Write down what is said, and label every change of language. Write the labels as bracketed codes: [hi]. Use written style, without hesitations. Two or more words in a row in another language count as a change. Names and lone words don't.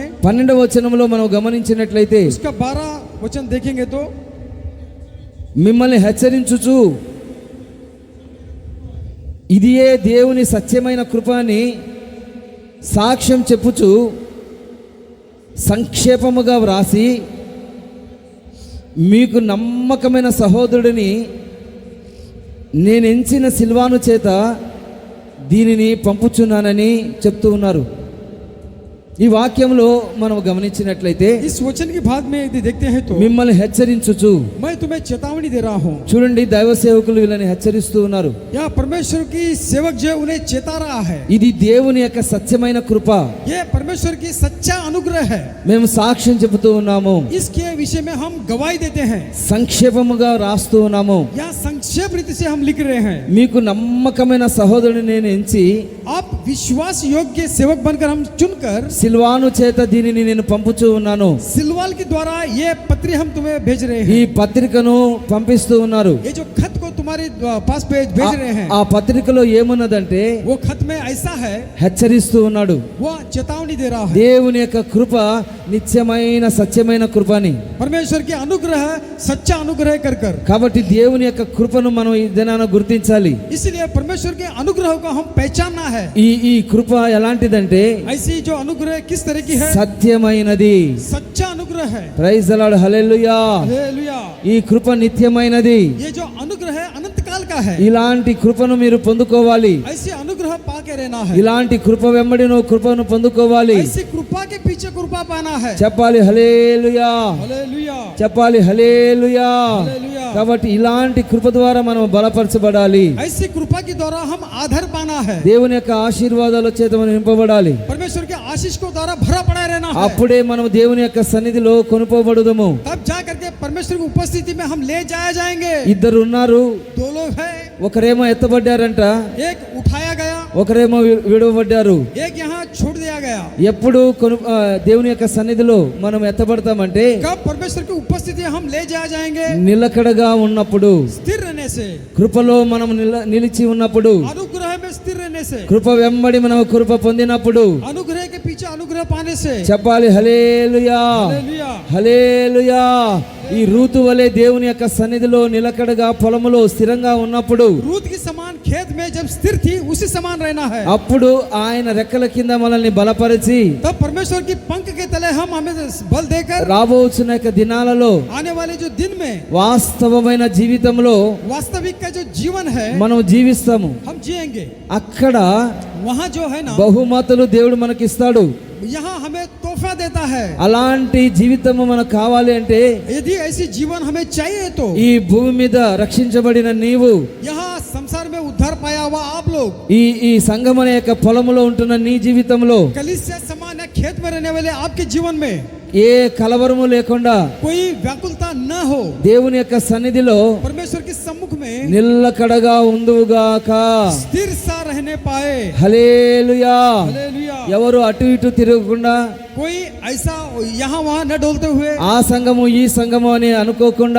[te] 12వ వచనంలో మనం గమనించినట్లయితే, [hi] उसका 12 वचन देखेंगे तो, [te] మిమ్మల్ని హెచ్చరించుచు ఇదియే దేవుని సత్యమైన కృపని సాక్ష్యం చెప్పుచు సంక్షేపముగా వ్రాసి మీకు నమ్మకమైన సహోదరుడిని నేను ఎంచిన సిల్వాను చేత దీనిని పంపుచున్నానని చెప్తూ ఉన్నారు. ఈ వాక్యంలో మనం గమనించినట్లయితే, [hi] इस वचन की भाग में यदि देखते हैं तो, [te] మిమ్మల్ని హెచ్చరించుచు, [hi] मैं तुम्हें चेतावनी दे रहा हूँ. [te] చూడండి, దైవ సేవకులు వీళ్ళని హెచ్చరిస్తూ ఉన్నారు. [hi] यहाँ परमेश्वर की सेवक जो है, उन्हें चेता रहा है. [te] ఇది దేవుని యొక్క సత్యమైన కృప. [hi] ये परमेश्वर की सच्चा अनुग्रह है. [te] మేము సాక్ష్యం చెబుతూ ఉన్నాము, [hi] इसके विषय में हम गवाही देते हैं. [te] సంక్షేపముగా రాస్తూ ఉన్నాము. [hi] यहाँ संक्षेप रीति से हम लिख रहे हैं. [te] మీకు నమ్మకమైన సహోదరుని నేను ఎంచి [hi] आप विश्वास योग्य सेवक बनकर हम चुनकर [te] సిల్వాను చేత దీనిని నేను పంపుచూ ఉన్నాను. [hi] सिलवाल के द्वारा ये पत्री हम तुम्हें भेज रहे [te] ఈ [hi] हैं. [te] పత్రికను పంపిస్తూ ఉన్నారు. [hi] ये जो खत को तुम तुम्हारे पास भेज रहे हैं [te] ఆ పత్రికలో ఏమున్నదంటే [hi] वो खत में ऐसा है, [te] హెచ్చరిస్తూ ఉన్నాడు, [hi] वो चेतावनी दे रहा है। [te] దేవుని యొక్క కృప నిత్యమైన సత్యమైన కృపని. [hi] परमेश्वर की अनुग्रह सच्चा अनुग्रह कर कर, [te] కాబట్టి దేవుని యొక్క కృపను మనం ఈ దినాన గుర్తించాలి. [hi] इसलिए परमेश्वर के अनुग्रह को हम पहचानना है। [te] ఈ కృప ఎలాంటిదంటే [hi] ऐसी जो अनुग्रह किस तरह की है, [te] సత్యమైనది. [hi] सच्चा अनुग्रह है। [en] Praise the Lord, [te] హల్లెలూయా. [hi] हालेलुया। [te] ఈ కృప నిత్యమైనది. [hi] ये जो अनुग्रह है अनंत काल का है। [te] ఇలాంటి కృపను మీరు పొందుకోవాలి. [hi] ऐसी अनुग्रह पाके रहना है। [te] ఇలాంటి కృప వెంబడి నువ్వు కృపను పొందుకోవాలి. [hi] ऐसी कृपा के पीछे कृपा पाना है। [te] చెప్పాలి హల్లెలూయా, [hi] हालेलुया, [te] చెప్పాలి హల్లెలూయా. [hi] हालेलुया। [te] కాబట్టి ఇలాంటి కృప ద్వారా మనం బలపరచబడాలి. [hi] ऐसी कृपा के द्वारा हम आधार पाना है। [te] దేవుని యొక్క ఆశీర్వాదాల చేత మనం నింపబడాలి. [hi] परमेश्वर के आशीष को द्वारा भरा पड़ा रहना है। [te] అప్పుడే మనం దేవుని యొక్క సన్నిధిలో కొనుకోబడుదము. [hi] तब जा करके परमेश्वर की उपस्थिति में हम ले जाए जाएंगे। [te] ఇద్దరు ఉన్నారు, [hi] दो लोग हैं, [te] ఒకరేమో ఎత్తబడ్డారంట, [hi] एक उठाया गया, [te] ఒకరేమో విడవబడ్డారు. [hi] एक यहाँ छोड़ दिया गया। [te] ఎప్పుడు దేవుని యొక్క సన్నిధిలో మనం ఎత్తబడతామంటే [hi] कब परमेश्वर की उपस्थिति हम ले जाए जाएंगे? [te] నిలకడగా ఉన్నప్పుడు, [hi] स्थिर रहने से, [te] కృపలో మనం నిలిచి ఉన్నప్పుడు, [hi] अनुग्रह में स्थिर रहने से, [te] కృప వెంబడి మనం కృప పొందినప్పుడు. [hi] अनुग्रह के पीछे अनुग्रह पाने से। [te] చెప్పాలి హల్లెలూయా, [hi] हालेलुया। [te] హల్లెలూయా. ఈ రూతు వలె దేవుని యొక్క సన్నిధిలో నిలకడగా పొలములో స్థిరంగా ఉన్నప్పుడు, [hi] रूत के समान खेत में जब स्थिर थी उसी समान रहना है। [te] అప్పుడు ఆయన రెక్కల కింద మనల్ని బలపరిచి [hi] तब परमेश्वर की पंख के तले हमें बल देकर [te] రాబోచున్న యొక్క దినాలలో [hi] आने वाले जो दिन में [te] వాస్తవమైన జీవితంలో [hi] वास्तविक का जो जीवन है [te] మనం జీవిస్తాము. [hi] हम जिएंगे। [te] అక్కడ [hi] वहाँ जो है ना, [te] బహుమతులు దేవుడు మనకిస్తాడు. [hi] यहाँ हमें तोहफा देता है। [te] అలాంటి జీవితము మనకు కావాలి అంటే [hi] यदि ऐसी जीवन हमें चाहिए तो [te] ఈ భూమి మీద రక్షించబడిన నీవు, [hi] यहाँ संसार में उद्धार पाया हुआ आप लोग, [te] ఈ సంఘం అనే యొక్క పొలములో ఉంటున్న నీ జీవితంలో [hi] कलीसिया समान है खेत में रहने वाले आपके जीवन में [te] ఏ కలవరము లేకుండా [hi] कोई व्याकुलता न हो, [te] దేవుని యొక్క సన్నిధిలో [hi] परमेश्वर के सम्मुख में [te] నిల్లకడగా ఉందువుగాక. [hi] स्थिर सा रहने पाए। [te] హల్లెలూయా. [hi] हालेलुया। [te] ఎవరు అటు ఇటు తిరగకుండా, [hi] कोई ऐसा यहाँ वहाँ न डोलते हुए, [te] ఆ సంఘము ఈ సంఘము అని అనుకోకుండా,